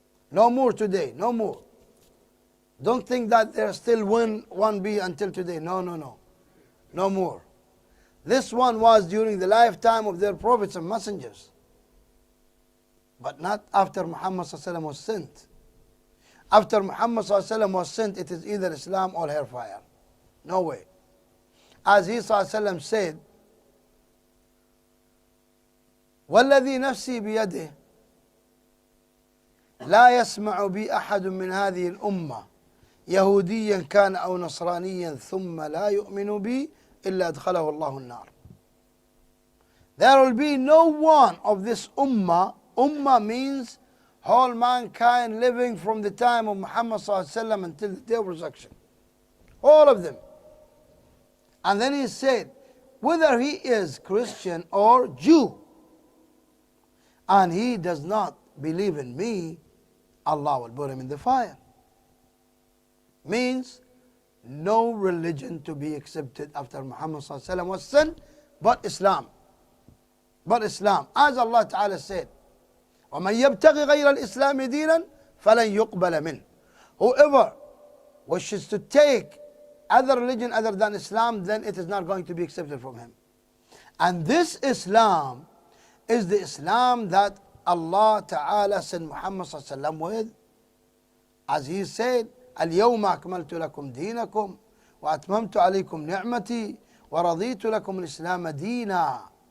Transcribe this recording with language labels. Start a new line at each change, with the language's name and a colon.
English: No more today, no more. Don't think that there's still one be until today. No, no, no. No more. This one was during the lifetime of their prophets and messengers. But not after Muhammad was sent. After Muhammad was sent, it is either Islam or hellfire. No way. As he said,
Arabic: والذي نفسي بيده لا يسمع بي أحد من هذه الأمة يهوديا كان أو نصرانيا ثم لا يؤمن بي إلا أدخله الله النار.
English: There will be no one of this ummah. Ummah means whole mankind living from the time of Muhammad ﷺ until the day of resurrection. All of them. And then he said, whether he is Christian or Jew, and he does not believe in me, Allah will put him in the fire. Means no religion to be accepted after Muhammad ﷺ was sent but Islam. But Islam. As Allah Ta'ala said,
Arabic: وَمَنْ يَبْتَغِ غَيْرَ الْإِسْلَامِ دِينًا فَلَنْ يُقْبَلَ مِنْهُ.
English: Whoever wishes to take other religion other than Islam, then it is not going to be accepted from him. And this Islam is the Islam that Allah Ta'ala sent Muhammad ﷺ with. As he said,
Arabic: اليوم أكملت لكم دينكم وأتممت عليكم نعمتي ورضيت لكم الإسلام دينا.